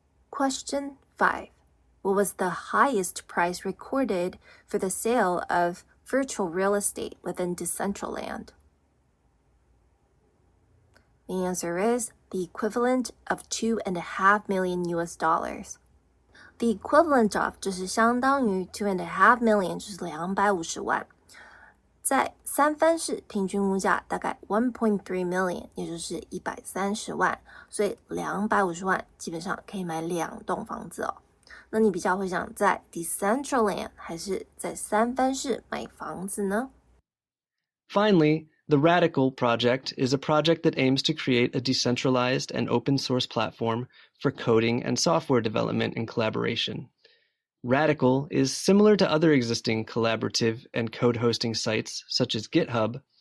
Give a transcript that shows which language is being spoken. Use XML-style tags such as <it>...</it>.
<en>Question 5. What was the highest price recorded for the sale of virtual real estate within Decentraland? The answer is the equivalent of $2.5 million US. The equivalent of</en> <zh>就是相当于</zh> <en>$2.5 million</en> <zh>就是250万，在三藩市平均物价大概</zh> <en>$1.3 million</en> <zh>也就是130万，所以250万基本上可以买2栋房子哦。那你比较会想在 Decentraland 还是在三藩市买房子呢？</zh> <en>Finally, the Radicle project is a project that aims to create a decentralized and open source platform for coding and software development and collaboration. Radicle is similar to other existing collaborative and code hosting sites such as GitHub.</en>